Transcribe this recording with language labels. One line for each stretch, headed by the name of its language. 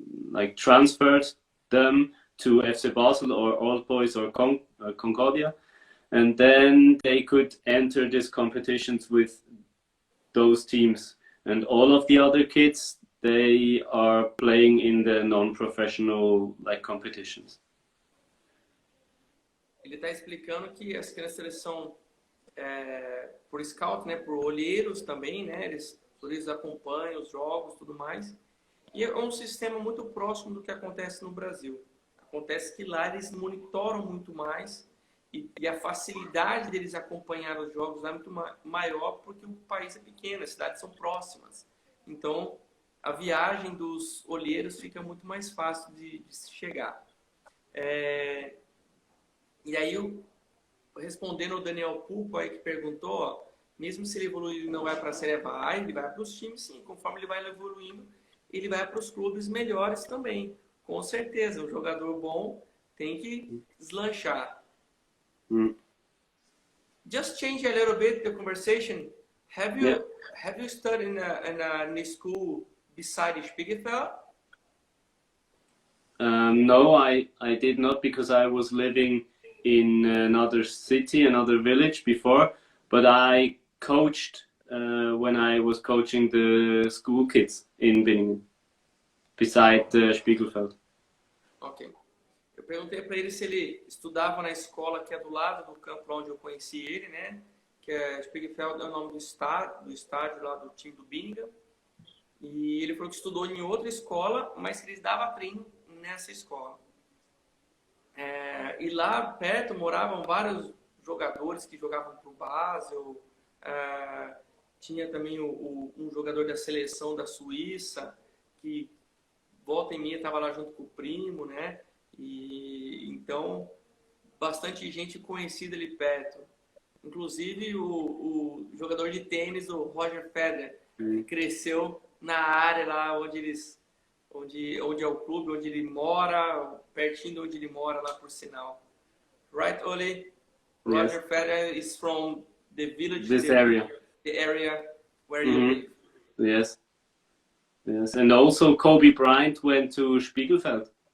English: like transferred them to FC Basel or Old Boys or Concordia, and then they could enter these competitions with those teams. And all of the other kids, they are playing in the non-professional like competitions.
Portuguese: Ele está explicando que as crianças eles são por scout, né, por olheiros também, né, eles acompanham os jogos, tudo mais. E é um sistema muito próximo do que acontece no Brasil. Acontece que lá eles monitoram muito mais e a facilidade deles acompanhar os jogos lá é muito maior porque o país é pequeno, as cidades são próximas. Então, a viagem dos olheiros fica muito mais fácil de se chegar. E aí, respondendo ao Daniel Pulpo aí que perguntou, ó, mesmo se ele evoluir e não vai para a Série A, ele vai para os times sim. Conforme ele vai evoluindo, ele vai para os clubes melhores também. Com certeza, um jogador bom tem que deslanchar.
English: Just change a little bit the conversation. Have you studied in a school beside Spiegelfeld? No, I did not, because I was living in another city, another village before, but I coached when I was coaching the school kids in Binningen, beside Spiegelfeld. Ok.
Portuguese: Eu perguntei para ele se ele estudava na escola que é do lado do campo onde eu conheci ele, né? Que é Spiegelfeld, é o nome do estádio lá do time do Binningen. E ele falou que estudou em outra escola, mas que eles davam treino nessa escola. E lá perto moravam vários jogadores que jogavam para o Basel. Tinha também um jogador da seleção da Suíça, que volta e meia estava lá junto com o primo, né? E então, bastante gente conhecida ali perto. Inclusive o jogador de tênis, o Roger Federer, que cresceu na área lá onde eles onde é o clube, onde ele mora, pertinho de onde ele mora, lá por sinal.
English: Right, Oli? Yes. Roger Federer is from the village, This the area. where you live. Yes. Yes. And also Kobe Bryant went to Spiegelfeld.